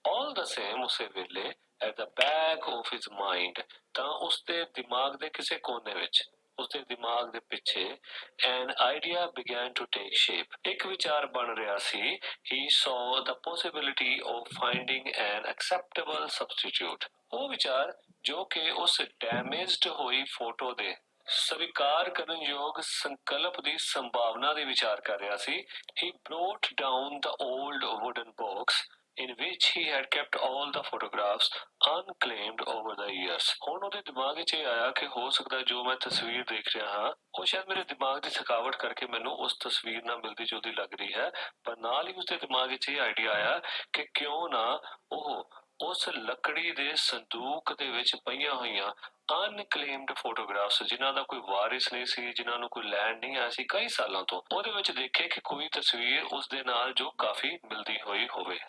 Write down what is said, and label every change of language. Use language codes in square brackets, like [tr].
[en] All the same, [pa] ਉਸੇ ਵੇਲੇ [en] at the back of his mind, [pa] ਤਾਂ ਉਸਦੇ ਦਿਮਾਗ ਦੇ ਕਿਸੇ ਕੋਨੇ ਵਿੱਚ, ਉਸਦੇ ਦਿਮਾਗ ਦੇ ਪਿੱਛੇ [en] an idea began to take shape, [pa] ਇੱਕ ਵਿਚਾਰ ਬਣ ਰਿਹਾ ਸੀ। [en] He saw the possibility of finding an acceptable substitute, [pa] ਉਹ ਵਿਚਾਰ ਜੋ ਕਿ ਉਸ ਡੈਮੇਜਡ ਹੋਈ ਫੋਟੋ ਦੇ ਸਵੀਕਾਰ ਕਰਨ ਯੋਗ ਸੰਕਲਪ ਦੀ ਸੰਭਾਵਨਾ ਦੇ ਵਿਚਾਰ ਕਰ ਰਿਹਾ ਸੀ। [en] He brought down the old wooden box in which he had kept all the photographs unclaimed over the years. [pa] ਹੁਣ ਉਹਦੇ ਦਿਮਾਗ ਵਿੱਚ ਇਹ ਆਇਆ ਕਿ ਹੋ ਸਕਦਾ ਜੋ ਮੈਂ ਤਸਵੀਰ ਦੇਖ ਰਿਹਾ ਹਾਂ ਉਹ ਸ਼ਾਇਦ ਮੇਰੇ ਦਿਮਾਗ ਦੀ ਥਕਾਵਟ ਕਰਕੇ ਮੈਨੂੰ ਉਸ ਤਸਵੀਰ ਨਾਲ ਮਿਲਦੀ ਜੁਲਦੀ ਲੱਗ ਰਹੀ ਹੈ, ਪਰ ਨਾਲ ਹੀ ਉਸਦੇ ਦਿਮਾਗ ਵਿੱਚ ਇਹ ਆਈਡੀਆ ਆਇਆ ਕਿ ਕਿਉਂ ਨਾ ਉਹ ਉਸ ਲੱਕੜੀ ਦੇ ਸੰਦੂਕ ਦੇ ਵਿੱਚ ਪਈਆਂ ਹੋਈਆਂ ਅਨਕਲੇਮਡ ਫੋਟੋਗ੍ਰਾਫਸ, ਜਿਨ੍ਹਾਂ ਦਾ ਕੋਈ ਵਾਰਿਸ ਨਹੀਂ ਸੀ, ਜਿਨ੍ਹਾਂ ਨੂੰ ਕੋਈ ਲੈਣ ਨਹੀਂ ਆਇਆ ਸੀ ਕਈ ਸਾਲਾਂ ਤੋਂ, ਉਹਦੇ ਵਿੱਚ ਦੇਖੇ ਕਿ ਕੋਈ ਤਸਵੀਰ ਉਸ ਦੇ ਨਾਲ ਜੋ ਕਾਫੀ ਮਿਲਦੀ ਹੋਈ ਹੋਵੇ।